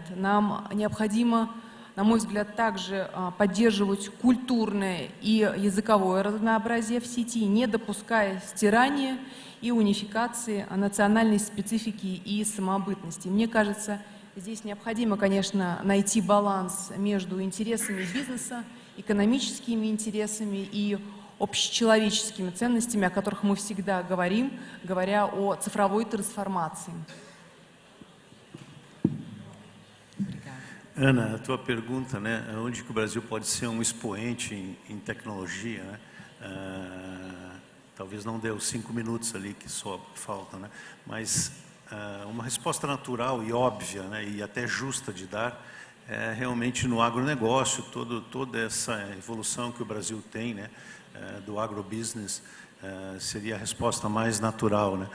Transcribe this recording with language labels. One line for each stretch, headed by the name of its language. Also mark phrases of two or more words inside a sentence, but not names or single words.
Russian: Нам необходимо, на мой взгляд, также поддерживать культурное и языковое разнообразие в сети, не допуская стирания и унификации национальной специфики и самобытности. Мне кажется, здесь необходимо, конечно, найти баланс между интересами бизнеса, экономическими интересами и общечеловеческими ценностями, о которых мы всегда говорим, говоря о цифровой трансформации.
Portuguese: Ana, a tua pergunta, né, onde que o Brasil pode ser um expoente em tecnologia, né? Talvez não dê os 5 minutos ali que só faltam, né? Mas uma resposta natural e óbvia, né, e até justa de dar é realmente no agronegócio, toda essa evolução que o Brasil tem, né, do agrobusiness, seria a resposta mais natural, né?